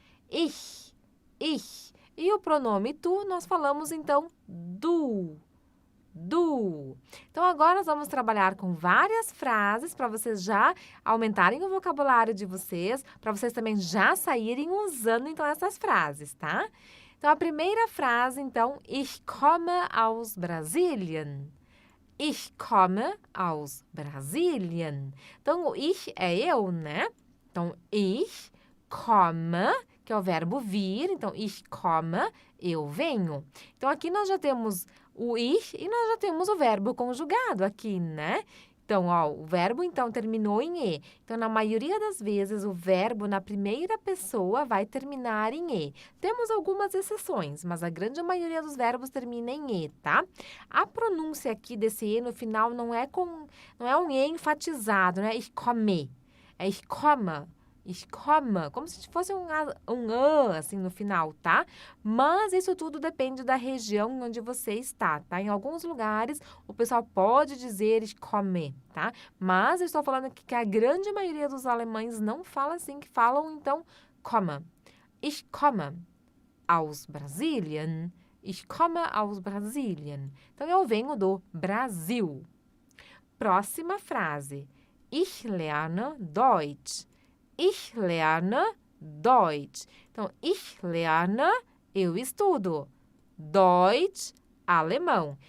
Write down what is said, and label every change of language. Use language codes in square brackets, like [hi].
[pt] Ich, ich. E o pronome tu, nós falamos então du. Du. Então, agora nós vamos trabalhar com várias frases para vocês já aumentarem o vocabulário de vocês, para vocês também já saírem usando, então, essas frases, tá? Então, a primeira frase, então, [de] ich komme aus Brasilien. Ich komme aus Brasilien. [pt] Então, o ich é eu, né? Então, ich komme, que é o verbo vir. Então, ich komme, eu venho. Então, aqui nós já temos o ich e nós já temos o verbo conjugado aqui, né? Então, ó, o verbo, então, terminou em e. Então, na maioria das vezes, o verbo na primeira pessoa vai terminar em e. Temos algumas exceções, mas a grande maioria dos verbos termina em e, tá? A pronúncia aqui desse e no final não é um e enfatizado, né? Ich komme. É ich komme. Ich komme, como se fosse um a, assim, no final, tá? Mas isso tudo depende da região onde você está, tá? Em alguns lugares, o pessoal pode dizer ich komme, tá? Mas eu estou falando aqui que a grande maioria dos alemães não fala assim, que falam, então, komme. [de] Ich komme aus Brasilien. Ich komme aus Brasilien. [pt] Então, eu venho do Brasil. Próxima frase. [de] Ich lerne Deutsch. Ich lerne Deutsch. [pt] Então, ich lerne, eu estudo. Deutsch, alemão.